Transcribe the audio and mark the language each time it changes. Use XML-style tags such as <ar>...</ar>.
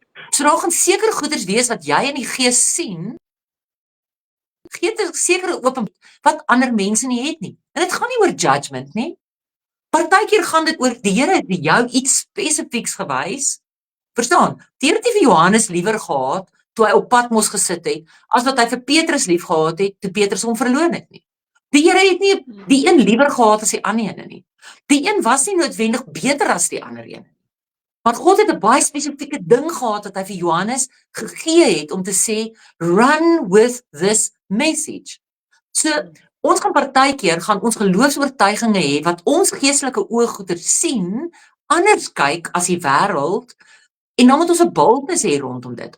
<af>So daar gaan seker goeders wees wat jy in die gees sien, gee 'n sekere open wat ander mense nie het nie. En dit gaan nie oor judgment nie. Partykeer gaan dit oor die Here het jou iets spesifieks gewys. Verstaan? Die Here het nie vir Johannes liewer gehad toe hy op Patmos gesit het, as wat hy vir Petrus lief gehad het toe Petrus hom verloon het nie. Die Here het nie die een liewer gehad as die ander een nie. Die een was nie noodwendig beter as die ander een. Maar God het 'n baie spesifieke ding gehad wat hy vir Johannes gegee het om te sê,</af> <en>run with this message.</en> <af>So, ons gaan partykeer gaan ons geloofsoortuiginge hê wat ons geestelike ooggoeder sien, anders kyk as die wêreld, en dan moet ons 'n boldness hê rondom dit.</af>